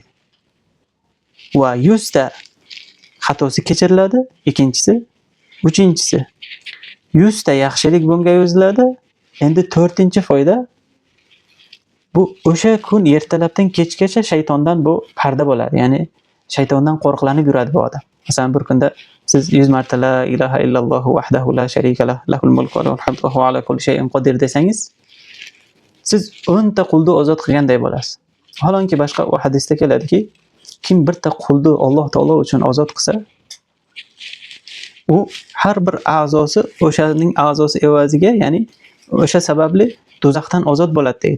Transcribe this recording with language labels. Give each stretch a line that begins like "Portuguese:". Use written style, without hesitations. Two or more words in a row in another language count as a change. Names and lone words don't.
Uzbek: Va 100 ta xatosi kechiriladi, ikkinchisi, uchinchisi 100 ta yaxshilik bunga yoziladi. Endi 4-foyda bu o'sha kun ertalabdan kechgacha shaytondan bu parda bo'ladi. Ya'ni shaytondan qo'rqlanib yuradi bu odam. Masalan, bir kunda siz 100 marta
Arabic: لا إله إلا الله وحده لا شريك له، له الملك وله الحمد وهو على كل شيء قدير
Uzbek: desangiz, siz 10 ta qulni ozod qilganday bo'lasiz. Holonki boshqa hadisda keladiki, kim birta qulni Alloh taolo uchun ozod qilsa, u har bir a'zosi o'shaning a'zosi evaziga, ya'ni o'sha sababli do'zaxdan ozod bo'ladi deydi.